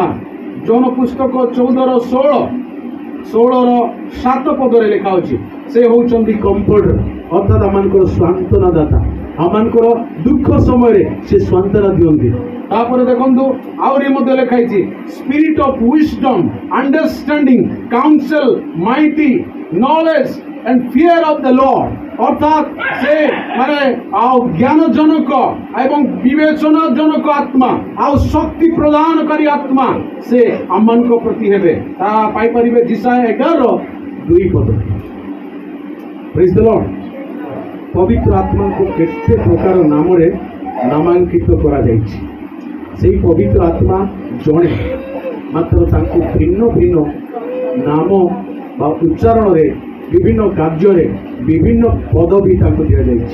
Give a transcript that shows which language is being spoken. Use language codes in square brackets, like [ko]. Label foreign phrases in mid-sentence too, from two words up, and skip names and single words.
[or] ଯୌନ ପୁସ୍ତକ 14:7 ପଦରେ ଲେଖା ଅଛି ସେ ହେଉଛନ୍ତି କମ୍ଫର୍ଟର ଅର୍ଥାତ୍ ଆମମାନଙ୍କର ସାନ୍ତ୍ୱନାଦାତା, ଆମମାନଙ୍କର ଦୁଃଖ ସମୟରେ ସେ ସାନ୍ତ୍ୱନା ଦିଅନ୍ତି। ତାପରେ ଦେଖନ୍ତୁ ଆହୁରି ମଧ୍ୟ ଲେଖା ହେଇଛି [en] spirit of wisdom understanding counsel mighty knowledge and fear of the Lord [or] ଅର୍ଥାତ୍ ସେ ମାନେ ଜ୍ଞାନଜନକ ଏବଂ ବିବେଚନାଜନକ ଆତ୍ମା ଆଉ ଶକ୍ତି ପ୍ରଦାନକାରୀ ଆତ୍ମା ସେ ଆମମାନଙ୍କ ପ୍ରତି ହେବେ। ତାହା ପାଇପାରିବେ ଯିଶାୟା 11:2 ପଦ। [en] praise the Lord. [or] ପବିତ୍ର ଆତ୍ମାଙ୍କୁ କେତେ ପ୍ରକାର ନାମରେ ନାମାଙ୍କିତ କରାଯାଇଛି। ସେହି ପବିତ୍ର ଆତ୍ମା ଜଣେ, ମାତ୍ର ତାଙ୍କୁ ଭିନ୍ନ ଭିନ୍ନ ନାମ ବା ଉଚ୍ଚାରଣରେ ବିଭିନ୍ନ କାର୍ଯ୍ୟରେ ବିଭିନ୍ନ ପଦବୀ ତାଙ୍କୁ ଦିଆଯାଇଛି।